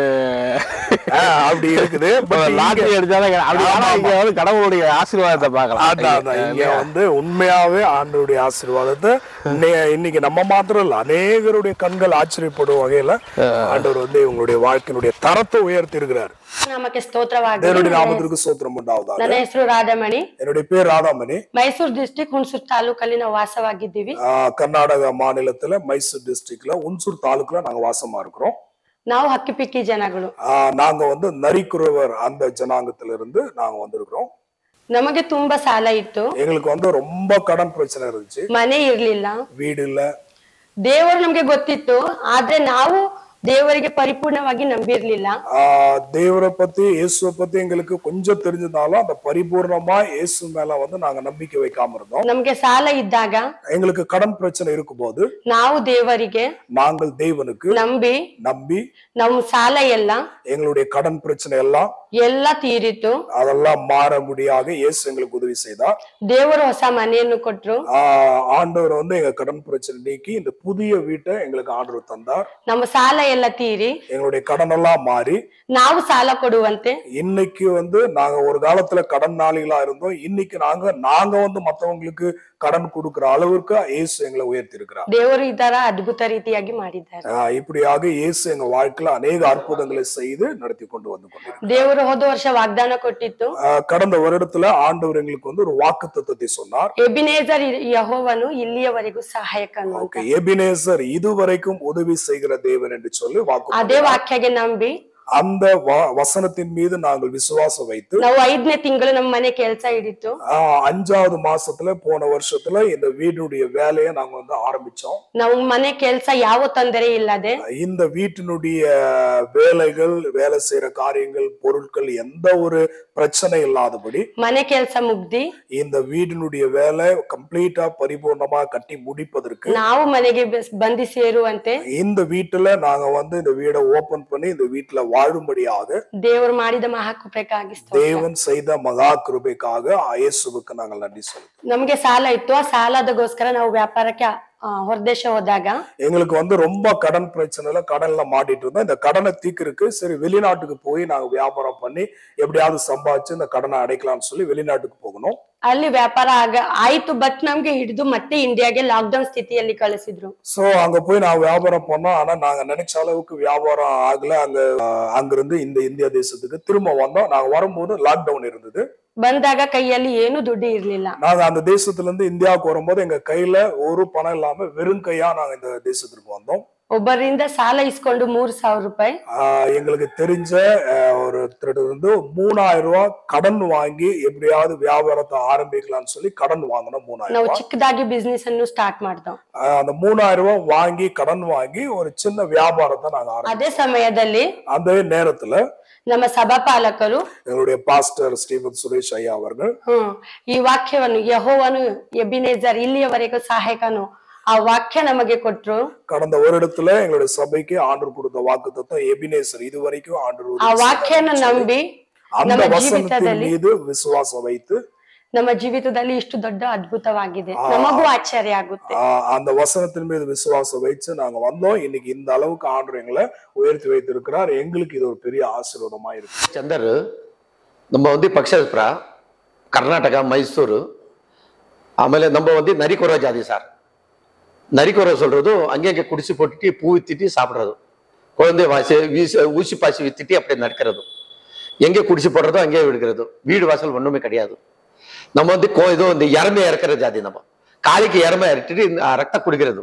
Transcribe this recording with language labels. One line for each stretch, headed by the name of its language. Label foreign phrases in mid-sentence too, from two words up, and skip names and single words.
Tamil: அப்படி இருக்குது. லாட்டரி அடிச்சாலும் கடவுளுடைய ஆசீர்வாதத்தை பார்க்கலாம். இங்க வந்து உண்மையாவே ஆண்டவருடைய ஆசீர்வாதத்தை இன்னைக்கு நம்ம மாத்திரம் இல்ல, அநேகருடைய கண்கள் ஆச்சரியப்படும் வகையில ஆண்டவர் வந்து இவங்களுடைய வாழ்க்கையினுடைய தரத்தை உயர்த்தி இருக்கிறார்.
Kannada: ನಮಗೆ ಸ್ತೋತ್ರವಾಗಲಿ. ದೇವರ ನಾಮಕ್ಕೆ ಸ್ತೋತ್ರ ಉಂಟಾಗಲಿ. ನನ್ನ ಹೆಸರು ರಾಧಾಮಣಿ.
Tamil: என்னுடைய பேர் ராதாமணி.
Kannada: ಮೈಸೂರು ಡಿಸ್ಟ್ರಿಕ್ಟ್ ಹುಣಸೂರು ತಾಲೂಕಲ್ಲಿ ನಾವು ವಾಸವಾಗಿದ್ದೀವಿ.
Tamil: ಕರ್ನಾಟಕ மாநிலத்துல மைசூர் டிஸ்ட்ரிக்ட்ல ಹುಣಸೂರು ತಾಲೂಕುல நாங்க வாசமா இருக்கிறோம்.
Kannada: ನಾವು ಹಕ್ಕಿಪಿಕ್ಕಿ ಜನಗಳು.
Tamil: நாங்க வந்து நரிக்குறவர் அந்த ஜனாங்கத்துல இருந்து நாங்க வந்திருக்கிறோம்.
Kannada: ನಮಗೆ ತುಂಬಾ ಸಾಲ ಇತ್ತು.
Tamil: எங்களுக்கு வந்து ரொம்ப கடன் பிரச்சனை இருந்துச்சு.
Kannada: ಮನೆ ಇರ್ಲಿಲ್ಲ,
Tamil: வீடு இல்ல.
Kannada: ದೇವರು ನಮಗೆ ಗೊತ್ತಿತ್ತು, ಆದ್ರೆ ನಾವು ದೇವರಿಗೆ ಪರಿಪೂರ್ಣವಾಗಿ ನಂಬಿರ್ಲಿಲ್ಲ.
Tamil: தேவரை பத்தி இயேசுவை பத்தி எங்களுக்கு கொஞ்சம் தெரிஞ்சதாலும் அந்த பரிபூர்ணமா இயேசு மேல வந்து நாங்க நம்பிக்கை வைக்காம இருந்தோம்.
Kannada: ನಮ್ಗೆ ಸಾಲ ಇದ್ದಾಗ
Tamil: எங்களுக்கு கடன் பிரச்சனை இருக்கும்போது
Kannada: ನಾವು ದೇವರಿಗೆ
Tamil: நாங்கள் தேவனுக்கு
Kannada: ನಂಬಿ ನಮ್ಮ ಸಾಲ ಎಲ್ಲ
Tamil: எங்களுடைய கடன் பிரச்சனை
Kannada: ಎಲ್ಲ ತೀರಿತು.
Tamil: அதெல்லாம் மாற முடியாக இயேசு எங்களுக்கு உதவி செய்தார்.
Kannada: ದೇವರು ಹೊಸ ಮನೆಯನ್ನು ಕೊಟ್ರು.
Tamil: ஆண்டவர் வந்து எங்க கடன் பிரச்சனை நீக்கி இந்த புதிய வீட்டை எங்களுக்கு ஆண்டவர் தந்தார்.
Kannada: ನಮ್ಮ ಸಾಲ ಎಲ್ಲ ತೀರಿ
Tamil: எங்களுடைய கடன் எல்லாம் மாறி
Kannada: ನಾವು ಸಾಲ ಕೊಡುವಂತೆ
Tamil: இன்னைக்கு வந்து நாங்க ஒரு காலத்துல கடன் நாளிகளா இருந்தோம். இன்னைக்கு நாங்க வந்து மத்தவங்களுக்கு கடன் கொடுக்கிற அளவுக்கு இயேசு எங்களை உயர்த்தி இருக்கிறார்.
Kannada: ದೇವರು ಈ ತರ ಅದ್ಭುತ ರೀತಿಯಾಗಿ ಮಾಡಿದ್ದಾರೆ.
Tamil: இப்படியாக இயேசு எங்க வாழ்க்கையில அநேக அற்புதங்களை செய்து நடத்தி கொண்டு வந்து கொண்டிருக்கிறார்.
Kannada: ದೇವರು ಹೋದ ವರ್ಷ ವಾಗ್ದಾನ ಕೊಟ್ಟಿತ್ತು.
Tamil: கடந்த வருடத்துல ஆண்டவர் எங்களுக்கு வந்து ஒரு வாக்குத்தத்தத்தை சொன்னார்.
Kannada: ಎಬಿನೇಜರ್ ಯೆಹೋವನು ಇಲ್ಲಿಯವರೆಗೂ ಸಹಾಯಕನು.
Tamil: ஓகே, எபினேசர் இதுவரைக்கும் உதவி செய்கிற தேவன் என்று சொல்லி வாக்கு
Kannada: ಅದೇ ವಾಕ್ಯಗೆ ನಂಬಿ
Tamil: அந்த வசனத்தின் மீது நாங்கள் விசுவாசம் வைத்து
Kannada: ನಾವು 5ನೇ ತಿಂಗಳು ನಮ್ಮ ಮನೆ ಕೆಲಸ ಹಿಡಿತು.
Tamil: 5வது மாசத்துல போன வருஷத்துல இந்த வீட்டுடைய வேலையை நாங்க வந்து ஆரம்பிச்சோம்.
Kannada: ನಾವು ಮನೆ ಕೆಲಸ ಯಾವ ತೊಂದರೆ ಇಲ್ಲದೆ
Tamil: இந்த வீட்டினுடைய வேலைகள் வேலை செய்யற காரியங்கள் பொருட்கள் எந்த ஒரு பிரச்சனை இல்லாதபடி
Kannada: ಮನೆ ಕೆಲಸ ಮುಗ್ದಿ
Tamil: இந்த வீட்டினுடைய வேலை கம்ப்ளீட்டா பரிபூர்ணமா கட்டி முடிப்பதற்கு
Kannada: ನಾವು ಮನೆಗೆ ಬಂದಿ ಸೇರುವಂತೆ
Tamil: இந்த வீட்டுல நாங்க வந்து இந்த வீடை ஓபன் பண்ணி இந்த வீட்டுல வாழும்படியாக
Kannada: ದೇವರು ಮಾಡಿದ ಮಹಾಕೃಪೆಗಾಗಿ
Tamil: தேவன் செய்த மகா கிருபைக்காக இயேசுவுக்கு நாங்கள் நன்றி சொல்லுவோம்.
Kannada: ನಮಗೆ ಸಾಲ ಇತ್ತು. ಆ ಸಾಲದಗೋಸ್ಕರ ನಾವು ವ್ಯಾಪಾರಕ್ಕೆ ಹೊರದೇಶ ಹೋದಾಗ
Tamil: எங்களுக்கு வந்து ரொம்ப கடன் பிரச்சனைல கடன்ல மாட்டிட்டு இருந்தோம். இந்த கடனை தீர்க்கறதுக்கு சரி வெளிநாட்டுக்கு போய் நாங்க வியாபாரம் பண்ணி எப்படியாவது சம்பாதிச்சு இந்த கடனை அடைக்கலாம்னு சொல்லி வெளிநாட்டுக்கு போகணும்.
Kannada: ಅಲ್ಲಿ ವ್ಯಾಪಾರ ಆಯ್ತು. ಬಟ್ ನಮ್ಗೆ ಹಿಡಿದು ಮತ್ತೆ ಇಂಡಿಯಾಗೆ ಲಾಕ್ಡೌನ್ ಸ್ಥಿತಿಯಲ್ಲಿ ಕಳಿಸಿದ್ರು.
Tamil: சோ அங்க போய் நான் வியாபாரம் பண்ணோம். ஆனா நாங்க நினைச்ச அளவுக்கு வியாபாரம் ஆகல. அங்கிருந்து இந்த இந்தியா தேசத்துக்கு திரும்ப வந்தோம். நாங்க வரும்போது லாக்டவுன் இருந்தது.
Kannada: ಬಂದಾಗ ಕೈಯಲ್ಲಿ ಏನು ದುಡ್ಡು ಇರ್ಲಿಲ್ಲ.
Tamil: நாங்க அந்த தேசத்துல இருந்து இந்தியாவுக்கு வரும்போது எங்க கையில ஒரு பணம் இல்லாம வெறும் கையா நாங்க இந்த தேசத்துக்கு வந்தோம்.
Kannada: ಒಬ್ಬರಿಂದ ಸಾಲ ಇಸ್ಕೊಂಡು 3,000 ರೂಪಾಯಿ
Tamil: எங்களுக்கு தெரிஞ்ச ஒருத்தர் வந்து 3000 ரூபாய் கடன் வாங்கி எப்படியாவது வியாபாரத்தை ஆரம்பிக்கலாம்னு சொல்லி கடன் வாங்கணும். 3000
Kannada: ನಾವು ಚಿಕ್ಕದಾಗಿ ಬಿಸ್ನೆಸ್ ಅನ್ನು ಸ್ಟಾರ್ಟ್ ಮಾಡ್ದೋ.
Tamil: அந்த 3000 ரூபாய் வாங்கி கடன் வாங்கி ஒரு சின்ன வியாபாரத்தை நாங்க ஆரம்பிச்சோம்.
Kannada: ಅದೇ ಸಮಯದಲ್ಲಿ
Tamil: அந்த நேரத்துல
Kannada: ನಮ್ಮ ಸಭಾಪಾಲಕರು
Tamil: எங்களுடைய பாஸ்டர் ஸ்டீவன் சுரேஷ் ஐயா அவர்கள்
Kannada: ಈ ವಾಕ್ಯವನ್ನು ಯೆಹೋವನು ಎಬಿನೇಜರ್ ಇಲ್ಲಿಯವರೆಗೂ ಸಹಾಯಕನು ಆ ವಾಕ್ಯ ನಮಗೆ ಕೊಟ್ರು.
Tamil: கடந்த வருடத்துல எங்களுடைய சபைக்கு ஆண்டவர் கொடுத்த வாக்குத்தத்தம் எபினேசர் இதுவரைக்கும் ஆண்டவர்
Kannada: ಆ ವಾಕ್ಯನ ನಂಬಿ
Tamil: அந்த வசனத்தின் மீது விசுவாசம் வைத்து
Kannada: ನಮ್ಮ ಜೀವಿತದಲ್ಲಿ ಇಷ್ಟು ದೊಡ್ಡ ಅದ್ಭುತವಾಗಿದೆ. ನಮಗೂ ಆಶ್ಚರ್ಯ ಆಗುತ್ತೆ.
Tamil: அந்த வசனத்தின் மீது விசுவாசம் வைத்து நாங்க வந்தோம். இன்னைக்கு இந்த அளவுக்கு ஆண்டவர் எங்களை உயர்த்தி வைத்திருக்கிறார். எங்களுக்கு இது ஒரு பெரிய ஆசீர்வாதமா இருக்கு.
Kannada: ಚಂದರ್ ನಮ್ಮ ಒಂದು ಪಕ್ಷೇತರ ಕರ್ನಾಟಕ ಮೈಸೂರು ಆಮೇಲೆ
Tamil: நம்ம வந்து நரிக்குற ஜாதி சார். நரிக்குற சொல்றது அங்கங்கே குடிச்சு போட்டுட்டு பூ வித்திட்டு சாப்பிடுறது, குழந்தை ஊசி பாசி வித்திட்டு அப்படியே நடக்கிறது, எங்கே குடிச்சு போடுறதோ அங்கேயே விடுக்கிறது, வீடு வாசல் ஒண்ணுமே கிடையாது. நம்ம வந்து ஏதோ இந்த எரமை இறக்குற ஜாதி. நம்ம காலிக்கு எரமை இறக்கிட்டு ரத்தம் குடிக்கிறது.